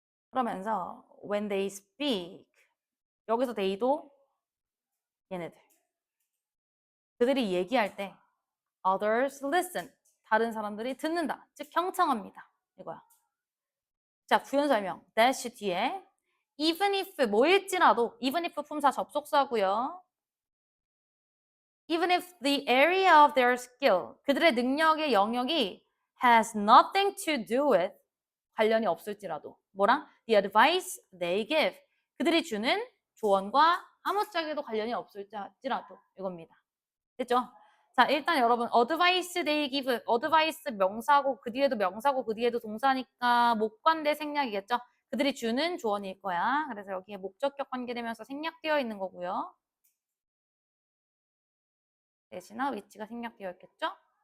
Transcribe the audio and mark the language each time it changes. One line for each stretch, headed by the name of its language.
Korean: 그러면서
English: when they speak
Korean: 여기서 they도 얘네들 그들이 얘기할 때
English: others listen
Korean: 다른 사람들이 듣는다 즉 경청합니다 이거야. 자 부연 설명 dash 뒤에 even if 뭐일지라도 even if 품사 접속사고요.
English: Even if the area of their skill
Korean: 그들의 능력의 영역이
English: has nothing to do with
Korean: 관련이 없을지라도 뭐랑
English: the advice they give
Korean: 그들이 주는 조언과 아무짝에도 관련이 없을지라도 이겁니다. 됐죠? 자 일단 여러분
English: advice they give
Korean: advice 명사고 그 뒤에도 명사고 그 뒤에도 동사니까 목관대 생략이겠죠? 그들이 주는 조언일 거야. 그래서 여기에 목적격 관계되면서 생략되어 있는 거고요. 대신나 위치가 생략되어 있겠죠?